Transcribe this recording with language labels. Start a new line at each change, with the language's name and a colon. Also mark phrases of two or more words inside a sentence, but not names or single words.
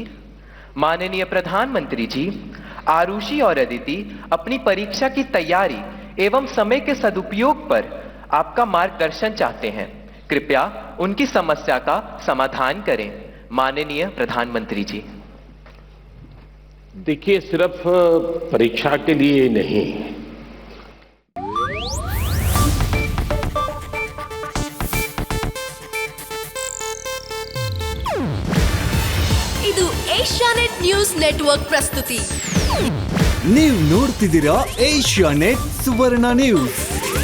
Hindi: माननीय प्रधानमंत्री जी, आरुषि और अदिति अपनी परीक्षा की तैयारी एवं समय के सदुपयोग पर आपका मार्गदर्शन चाहते हैं। कृपया उनकी समस्या का समाधान करें। माननीय प्रधानमंत्री जी। देखिए, सिर्फ परीक्षा के लिए नहीं,
Kannada: ಇದು ಏಷ್ಯಾನೆಟ್ ನ್ಯೂಸ್ ನೆಟ್ವರ್ಕ್ ಪ್ರಸ್ತುತಿ. ನೀವು ನೋಡ್ತಿದ್ದೀರಾ ಏಷ್ಯಾನೆಟ್ ಸುವರ್ಣ ನ್ಯೂಸ್.